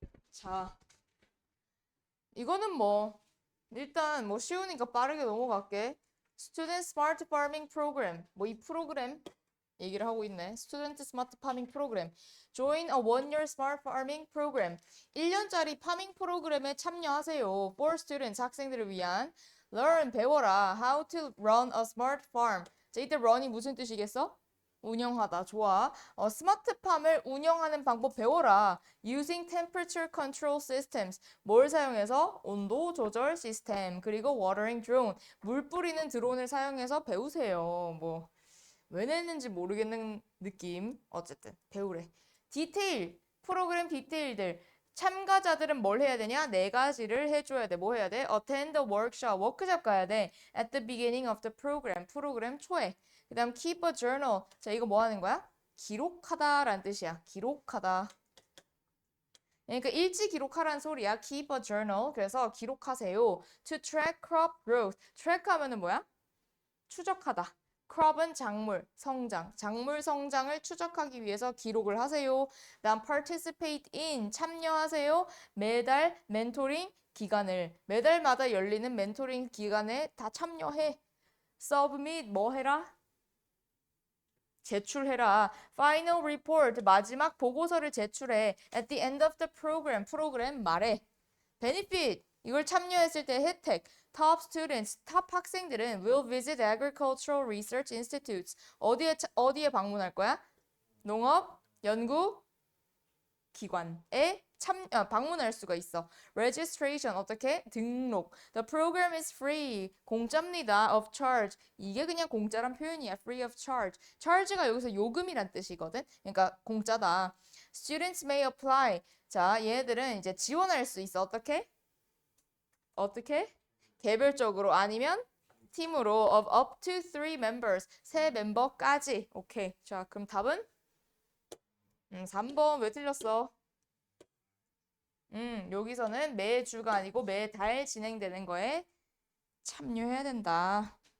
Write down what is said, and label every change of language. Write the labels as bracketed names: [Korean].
[Korean] 자, 이거는 뭐 일단 뭐 쉬우니까 빠르게 넘어갈게. [English] Student Smart Farming Program. [Korean] 뭐 이 프로그램 얘기를 하고 있네. [English] Student Smart Farming Program. Join a one-year Smart Farming Program. [Korean] 1년짜리 파밍 프로그램에 참여하세요. [English] For students, [Korean] 학생들을 위한. [English] Learn, [Korean] 배워라. [English] How to run a smart farm. [Korean] 자, 이때 run이 무슨 뜻이겠어? 운영하다. 좋아. 스마트팜을 운영하는 방법 배워라. [English] Using temperature control systems. [Korean] 뭘 사용해서? 온도 조절 시스템. 그리고 [English] watering drone. [Korean] 물 뿌리는 드론을 사용해서 배우세요. 뭐. 왜 냈는지 모르겠는 느낌. 어쨌든 배우래. 디테일. 프로그램 디테일들. 참가자들은 뭘 해야 되냐? 네 가지를 해줘야 돼. 뭐 해야 돼? [English] Attend a workshop. [Korean] 워크숍 가야 돼. [English] At the beginning of the program. [Korean] 프로그램 초에. 그 다음 [English] keep a journal. [Korean] 자, 이거 뭐 하는 거야? 기록하다라는 뜻이야. 기록하다. 그러니까 일지 기록하라는 소리야. [English] Keep a journal. [Korean] 그래서 기록하세요. [English] To track crop growth. [Korean] track 하면은 뭐야? 추적하다. crop은 작물, 성장. 작물 성장을 추적하기 위해서 기록을 하세요. 다음 [English] participate in, [Korean] 참여하세요. 매달 멘토링 기간을, 매달마다 열리는 멘토링 기간에 다 참여해. submit 뭐 해라? 제출해라. [English] final report [Korean] 마지막 보고서를 제출해. [English] at the end of the program [Korean] 프로그램 말해. benefit 이걸 참여했을 때 혜택. [English] top students [Korean] 탑 학생들은 [English] will visit agricultural research institutes [Korean] 어디에 방문할 거야? 농업 연구 기관에 방문할 수가 있어. registration 어떻게? 등록. [English] The program is free. [Korean] 공짜입니다. [English] of charge. [Korean] 이게 그냥 공짜란 표현이야. [English] free of charge. [Korean] charge가 여기서 요금이란 뜻이거든. 그러니까 공짜다. [English] students may apply. [Korean] 자, 얘들은 이제 지원할 수 있어. 어떻게? 개별적으로 아니면 팀으로 [English] of up to 3 members. [Korean] 3멤버까지. 오케이. 자, 그럼 답은 3번 왜 틀렸어? 여기서는 매주가 아니고 매달 진행되는 거에 참여해야 된다.